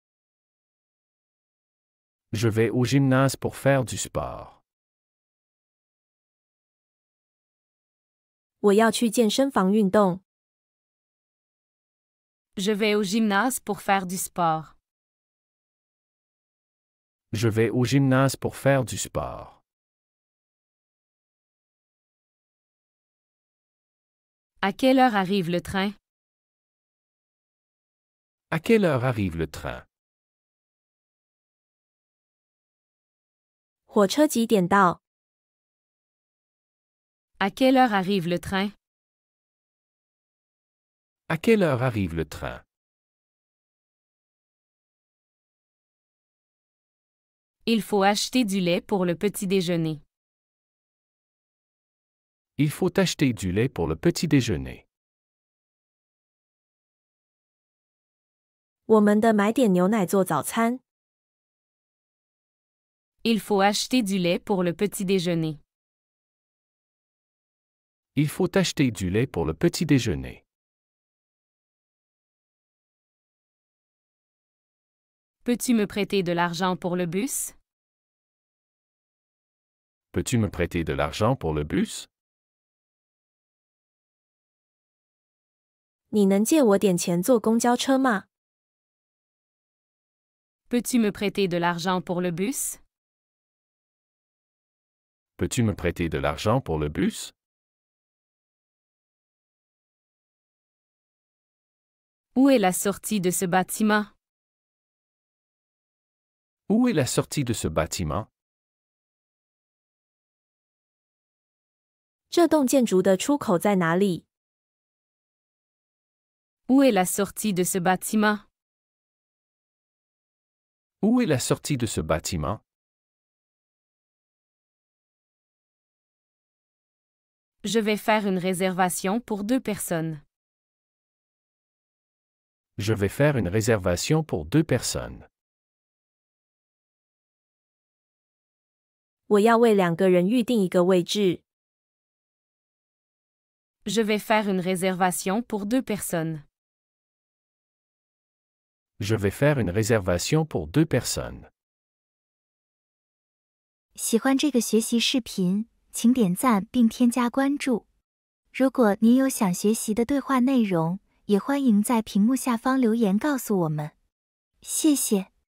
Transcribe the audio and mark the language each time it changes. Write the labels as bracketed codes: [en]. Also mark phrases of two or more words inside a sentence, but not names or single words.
[fr] Je vais au gymnase pour faire du sport. [zh] 我要去健身房运动。 [fr] Je vais au gymnase pour faire du sport. Je vais au gymnase pour faire du sport. À quelle heure arrive le train? À quelle heure arrive le train? [zh] 火车几点到？ [fr] À quelle heure arrive le train? À quelle heure arrive le train? Il faut acheter du lait pour le petit déjeuner. Il faut acheter du lait pour le petit déjeuner. [zh] 我们的买点牛奶做早餐。 [fr] Il faut acheter du lait pour le petit déjeuner. Il faut acheter du lait pour le petit déjeuner. Peux-tu me prêter de l'argent pour le bus? Peux-tu me prêter de l'argent pour le bus? [zh] 你能借我点钱坐公交车吗？ [fr] Peux-tu me prêter de l'argent pour le bus? Peux-tu me prêter de l'argent pour le bus? Où est la sortie de ce bâtiment? Où est la sortie de ce bâtiment? [zh] 这栋建筑的出口在哪里？ [fr] Où est la sortie de ce bâtiment? Où est la sortie de ce bâtiment? Je vais faire une réservation pour 2 personnes. Je vais faire une réservation pour 2 personnes. [zh] 我要为2个人预定一个位置。 [fr] Je vais faire une réservation pour 2 personnes. Je vais faire une réservation pour 2 personnes. [zh] 喜欢这个学习视频，请点赞并添加关注。如果您有想学习的对话内容，也欢迎在屏幕下方留言告诉我们。谢谢。